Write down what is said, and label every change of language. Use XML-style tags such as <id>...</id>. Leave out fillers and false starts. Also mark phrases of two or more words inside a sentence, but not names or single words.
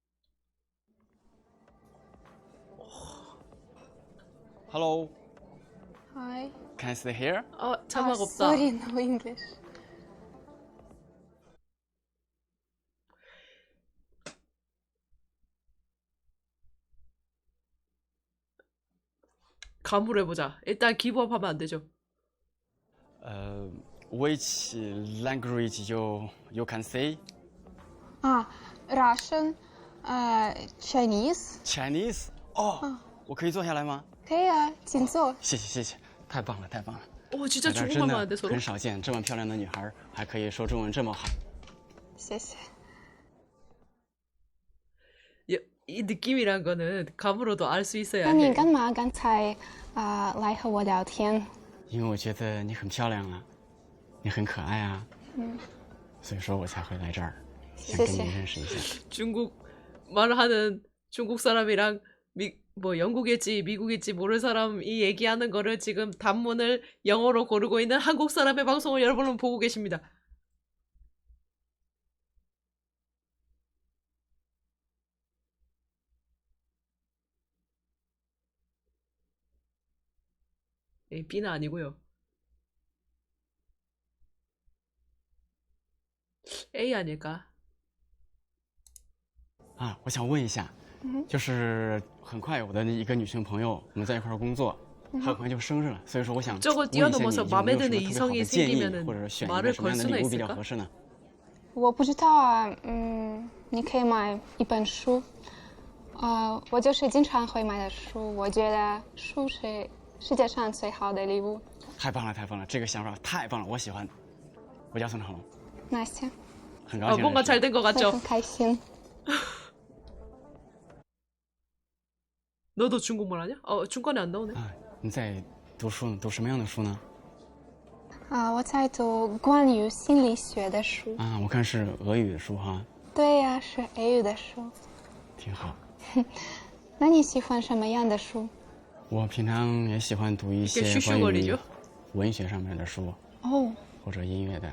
<en>Hello， can I stay here?</en> <ko>자막 없다.</ko> <en>Sorry, no English.</en> <ko>감으로 해보자. 일단 기부업하면 안 되죠.</ko> <en>Which language you can say? Russian, Chinese. Chinese?</en> <zh>哦，我可以坐下来吗？可以啊，请坐。谢谢谢谢，太棒了太棒了。</zh> <ko>진짜</ko> <zh>在这儿</zh> <ko>중국말만</ko> <zh>真</zh> <ko>안 돼</ko> <zh>的</zh> <ko>서로.</ko> <zh>很少见这么漂亮的女孩还可以说中文这么好。谢谢。</zh> <ko>이 느낌이란 거는 감으로도 알 수 있어야</ko> <zh>那你</zh> <ko>해.</ko> <zh>干嘛刚才来和我聊天？因为我觉得你很漂亮啊，你很可爱啊，所以说我才会来这儿，想跟你认识一下。</zh> <ko>중국 말을 하는 중국 사람이랑 뭐 영국일지 미국일지 모를 사람이 얘기하는 거를 지금 단문을 영어로 고르고 있는 한국 사람의 방송을 여러분은 보고 계십니다. B는 아니고요. A 아닐까?</ko> <zh>啊，我想问一下，就是很快我的一个女性朋友，我们在一块儿工作，她很快就生日了，所以说我想问一下</zh> <ko>저거</ko> <zh>你有没有</zh> <ko>뛰어넘어서</ko> <zh>什么</zh> <ko>마음에</ko> <zh>特</zh> <ko>드는</ko> <zh>别好的</zh> <ko>이성이</ko> <zh>建议，</zh> <ko>생기면은</ko> <zh>或者选一个</zh> <ko>말을</ko> <zh>什么</zh> <ko>걸</ko> <zh>样的</zh> <ko>수는</ko> <zh>礼物比较</zh> <ko>있을까?</ko> <zh>合适呢？我不知道啊，你可以买一本书，我就是经常会买的书，我觉得书是世界上最好的礼物。太棒了太棒了，这个想法太棒了，我喜欢。我叫宋长龙， Настя，很高兴认识</zh> <ko>뭔가</ko> <zh>你。</zh> <ko>잘 된 것</ko> <zh>我</zh> <ko>같죠?</ko> <zh>很开心。</zh> <ko>너도 중국말 하냐? 중간에 안 나오네.</ko> <zh>你在读书，读什么样的书呢？我在读关于心理学的书。啊，我看是俄语的书哈。对呀，是俄语的书。挺好。那你喜欢什么样的书？我平常也喜欢读一些关于文学上面的书，或者音乐的。</zh>